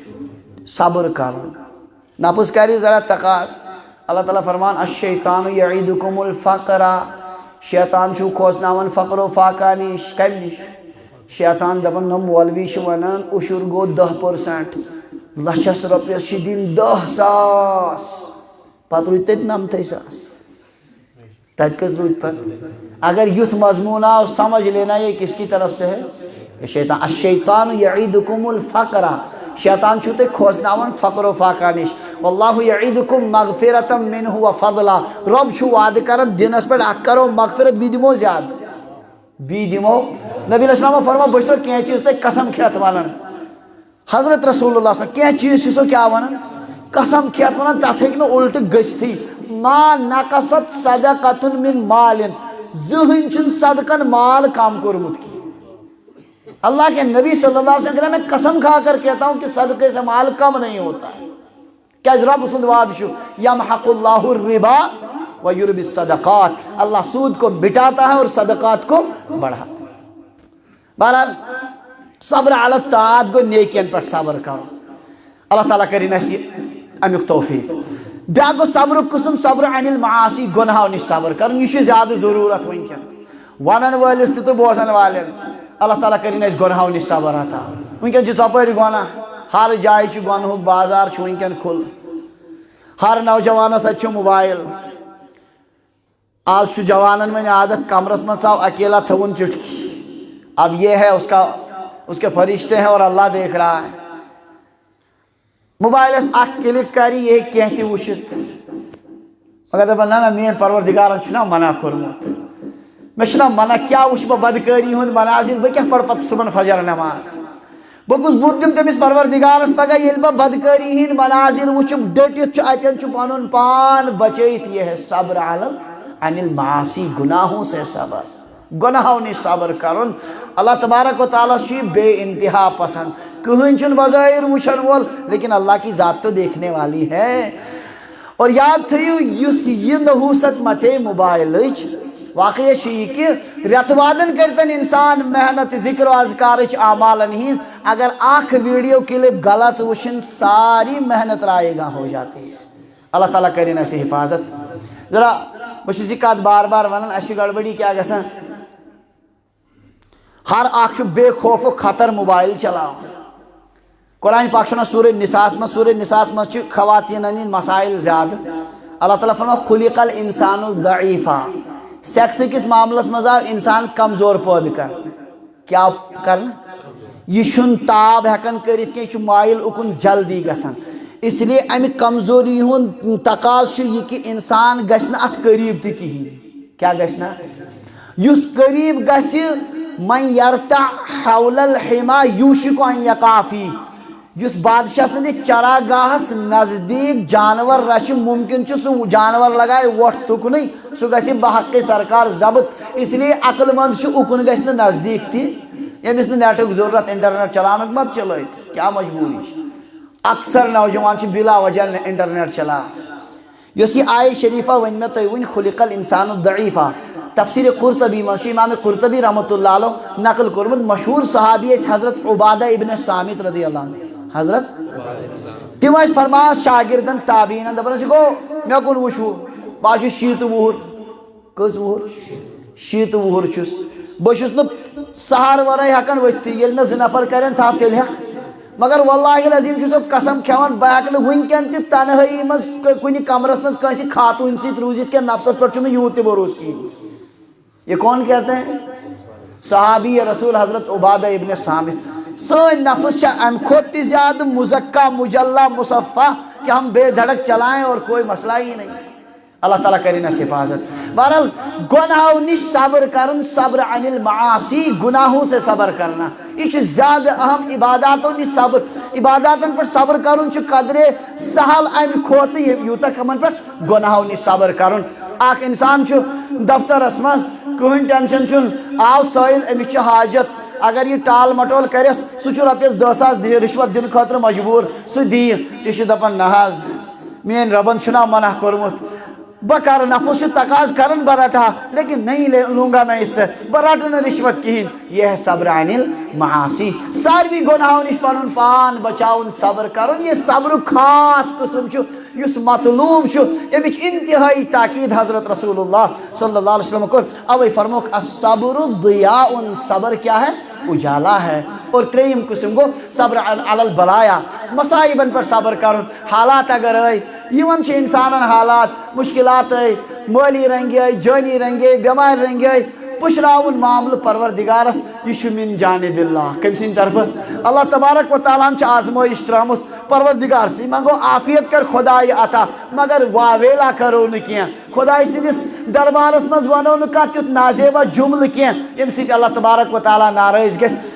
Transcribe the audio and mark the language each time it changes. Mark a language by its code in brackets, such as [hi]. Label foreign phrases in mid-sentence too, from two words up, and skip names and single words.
[ks] صبر کرُن نفس کری ذرا تقاض اللہ تعالیٰ فرمان [ar] الشیطان یعیدکم الفقر [ks] شیطان چھُ کھوژناوان فقر و فاقہ نش کمہِ نش شیطان دپان نم مولوی چھِ ونان عشر گوٚو 10% لچھس رۄپیس چھِ دِنۍ 10,000 پتہٕ روٗدۍ تتہِ 90,000 تتہِ کٔژ روٗدۍ پتہٕ اگر یُتھ مضمون آو [ur] سمجھ لینا یہ کس کی طرف سے ہے [ks] شیطان [ar] الشیطان یعیدکم الفقر [ks] شیطان چھُ تۄہہِ کھوژناوان فقر و فاقہ نش [ar] واللہ یعیدکم مغفرۃ منہ وفضلا [ks] رب چھُ وعدٕ کران دِنس پٮ۪ٹھ اکھ کرو مغفرت بیٚیہِ دِمو زیادٕ بیٚیہِ دِمو نبی [ar] علیہ السلام [ks] فرمان بہٕ چھُسو کینٛہہ چیٖز تۄہہِ قسم کھٮ۪تھ ونان حضرت رسول اللہ [ar] صلی اللہ علیہ وسلم [ks] کینٛہہ چیٖز چھُ سو کیٛاہ ونان قسم کھٮ۪تھ ونان تتھ ہیٚکہِ نہٕ الٹہٕ گٔژھتھٕے [ar] ما نقصت صدقۃ من مال [ks] زٕہٕنۍ چھُنہٕ صدقن مال کم کوٚرمُت کینٛہہ [ur] اللہ کے نبی [ar] صلی اللہ علیہ وسلم [ur] کہتا ہے میں قسم کھا کر کہتا ہوں کہ صدقے سے مال کم نہیں ہوتا ہے کیا [ks] رب سند وعدہ چھُ [ar] یمحق اللہ الربا ویربی الصدقات [ur] اللہ سود کو مٹاتا ہے اور صدقات کو بڑھاتا ہے بہرحال [ar] صبر علی الطاعات [ks] گو نیکین پر صبر کرو اللہ تعالیٰ کرین اسی امیک توفیق بیاکھ گو صبر قسم [ar] صبر عن المعاصی [ks] گناہو نش صبر کرن یہ چھِ زیادہ ضرورت ونکن ونن وٲلِس تہِ تہٕ بوزن والٮ۪ن تہِ اللہ تعالیٰ کرین اَسہِ گناہو نش صبر عطا ونکن چھِ ژۄپٲرۍ گۄناہ ہر جایہِ چھُ گۄنہُک بازار چھُ ونکن کھُل ہر نوجوانس اتہِ چھُ موبائل آج چھُ جوانن وۄنۍ عادت کمرس منٛز ژاو اکیلا تھوُن چٹکی [ur] اب یہ ہے اس کے فرشتے ہیں اور اللہ دیکھ رہا ہے [ks] موبائلس اکھ کلک کری یہ کینٛہہ تہِ وٕچھِتھ مگر دپان نا میٛٲنۍ پروردگارن چھُنا منع کوٚرمُت مےٚ چھُنا منع کیٛاہ وٕچھِ بہٕ بدکٲری ہُنٛد مناظر بہٕ کیٛاہ پرٕ پتہٕ صُبحن فجر نٮ۪ماز بہٕ کُس بُتھ دِمہٕ تٔمِس پروردگارس پگاہ ییٚلہِ بہٕ بدکٲری ہِنٛدۍ مناظر وٕچھٕ ڈٔٹِتھ چھُ اَتٮ۪ن چھُ پنُن پان بچٲیِتھ [ur] یہ ہے [ar] صبر عن المعاصی [ur] گناہوں سے صبر [ks] گناہوں نِش صبر کرُن اللہ تبارک و تعالیٰ چھُ یہِ بے انتہا پسند کٕہٕنۍ چھُنہٕ بظٲہر وٕچھن وول [ur] لیکن اللہ کی ذات تو دیکھنے والی ہے اور [ks] یاد تھٲیِو یُس یہِ نحوٗست متے موبایلٕچ واقعہ چھُ یہِ کہِ رٮ۪تہٕ وادن کٔرتن انسان محنت ذکر و اذکارٕچ اعمالن ہِنٛز اگر اکھ [en] video clip [ks] غلط وٕچھن [ur] ساری محنت رائے گاہ ہو جاتی ہے [ks] اللہ تعالیٰ کرن اسہِ حفاظت ذرا بہٕ چھُس یہِ کتھ بار بار ونان اسہِ چھِ گڑبڑی کیٛاہ گژھان ہر اکھ چھُ بے خوف و خطر موبایل چلاوان قرآن پاک چھُ ونان سورہ نساء منٛز چھِ خواتیٖنن ہٕنٛدۍ مسائل زیادٕ اللہ تعالیٰ فرماو [ar] خُلِق الانسان ضعیفا [ks] سیکس کس معاملس منٛز آو انسان کمزور پٲدٕ کرنہٕ کیٛاہ کرنہٕ یہ چھُنہٕ تاب ہٮ۪کان کٔرِتھ کینٛہہ یہِ چھُ مایل اُکُن جلدی گژھان [ur] اس لیے [ks] امہِ کمزوری ہُنٛد تقاضہٕ چھُ یہِ کہِ انسان گژھِ نہٕ اتھ قریٖب تہِ کِہیٖنۍ کیٛاہ گژھِ نہٕ اتھ یُس قریٖب گژھِ [ar] من یرتع حول الحما یوشک ان یقع فیہ [ks] یُس بادشاہ سٕنٛدِس چراگاہس نزدیٖک جانور رچھِ ممکن چھُ سُہ جانور لگایہِ وۄٹھ تُکنٕے سُہ گژھِ بحق سرکار ضبط [ur] اس لیے [ks] عقل مند چھُ اُکُن گژھِ نہٕ نزدیٖک تہِ ییٚمِس نہٕ نیٹُک ضروٗرت انٹرنیٹ چلاونُک مت چلٲیِتھ کیٛاہ مجبوٗری چھِ اکثر نوجوان چھِ بلا وجہ انٹرنیٹ چلاوان یۄس یہِ آیہِ شریفہ ؤنۍ مےٚ تۄہہِ وٕنۍ [ar] خُلِق الانسان ضعیفا [ks] تفسیر قرطبی منٛز چھُ امام قرطبی [ar] رحمۃ اللہ علیہ [ks] نقل کوٚرمُت مشہوٗر صحابی ٲسۍ حضرت عبادہ ابن صامت [ar] رضی اللہ عنہ [ks] حضرت تِم ٲسۍ فرماوان شاگردن تابعیٖنن دپان ٲسۍ گوٚو مےٚ کُن وٕچھو بہٕ چھُس شیٖتہٕ وُہُر کٔژ وُہُر شیٖتہٕ وُہُر چھُس بہٕ چھُس نہٕ سہارٕ ورٲے ہٮ۪کان ؤتھتٕے ییٚلہِ مےٚ 2 نفر کرن تھپھ تیٚلہِ ہٮ۪کہٕ مگر [ar] واللہ العظیٖم [ks] چھُسو قسم کھٮ۪وان بہٕ ہٮ۪کہٕ نہٕ وٕنکٮ۪ن تہِ تنہٲیی منٛز کُنہِ کمرس منٛز کٲنٛسہِ خاتوٗنۍ سۭتۍ روٗزِتھ کینٛہہ نفسس پٮ۪ٹھ چھُم نہٕ یوٗت تہِ بروسہٕ کِہیٖنۍ [ur] یہ کون کہتے ہیں [ks] صحابی رسول حضرت عبادہ ابن صامت سٲنۍ نفس چھِ امہِ کھۄتہٕ تہِ زیادٕ [ar] مزکہ مجلہ مصفہ [ur] کہ ہم بے دھڑک چلائیں اور کوئی مسئلہ ہی نہیں [ks] اللہ تعالیٰ کرن اسہِ حفاظت بہرحال گناہو نش صبر کرن [ar] صبر عن المعاصی [ur] گناہوں سے صبر کرنا [ks] یہ چھُ زیادٕ اہم عباداتو نش صبر عباداتن پٮ۪ٹھ صبر کرُن چھُ قدرے سہل امہِ کھۄتہٕ یوٗتاہ کمن پٮ۪ٹھ گناہو نش صبر کرُن اکھ انسان چھُ دفترس منٛز کٕہٕنۍ ٹینشن چھُنہٕ آو سٲیِل أمِس چھِ حاجت اگر یہ ٹال مٹول کرس سُہ چھُ رۄپیس 10,000 رِشوت دِنہٕ خٲطرٕ مجبوٗر سُہ دِیہِ یہِ چھُ دپان نہ حظ میٲنۍ رۄبن چھُنا منع کوٚرمُت بہٕ کرٕ نفس چھُ تقاضہٕ کران بہٕ رٹہٕ ہا [ur] لیکن نہیں لوں گا میں اس سے [ks] بہٕ رٹہٕ نہٕ رِشوت کِہیٖنۍ [ur] یہ ہے [ar] صبر عن المعاصی [ks] ساروی گناہو نش پنُن پان بچاوُن صبر کرُن یہ صبرُک خاص قٕسم چھُ یُس مطلوب چھُ امِچ انتہٲیی تاکید حضرت رسول اللہ [ar] صلی اللہ علیہ وسلم [ks] کوٚر اوے فرموکھ [ar] الصبر ضیاء [ur] صبر کیا ہے اجالا ہے اور [ks] ترٛیٚیِم قٕسم گوٚو [ar] صبر علی البلایا [ks] مصائبن پٮ۪ٹھ صبر کرُن حالات اگر ٲے یِوان چھِ انسانن حالات مشکلات ٲے مٲلی رنگہِ ٲے جٲنی رنگہِ ٲے بٮ۪مارِ رنگہِ ٲے پُشراوُن معاملہٕ پروردگارس یہِ چھُ [ar] من جانب اللہ [ks] کٔمۍ سٕنٛدِ طرفہٕ اللہ تبارک و تعالیٰ ہن چھِ آزمٲیش ترٛٲومٕژ پروردگارسٕے منٛگو عافیت کر خۄدایہِ عطا مگر واویلا کرو نہٕ کینٛہہ خۄداے سٕنٛدِس دربارس منٛز ونو نہٕ کانٛہہ تیُتھ نازیبا جملہٕ کینٛہہ ییٚمہِ سۭتۍ اللہ تبارک و تعالیٰ ناراض گژھِ